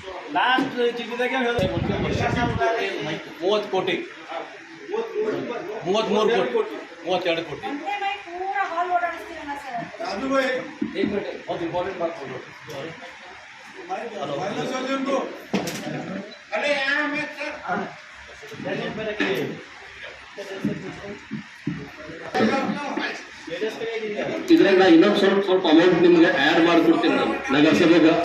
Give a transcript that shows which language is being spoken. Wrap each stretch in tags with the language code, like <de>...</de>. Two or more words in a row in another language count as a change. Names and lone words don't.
<kn>ಲಾಸ್ಟ್ ಚಿಕ್ಕದಾಗೆ 30 ಕೋಟಿ 33 ಕೋಟಿ 32 ಕೋಟಿ</kn> <hi>बहुत इंपॉर्टेंट बात बोलो</hi> <kn>ಇದರಿಂದ ಇನ್ನೊಂದು ಸ್ವಲ್ಪ ಅಮೌಂಟ್ ನಿಮಗೆ ಆ್ಯಡ್ ಮಾಡಿಕೊಡ್ತೀನಿ ನಾನು ನಗರಸಭೆಗ.</kn>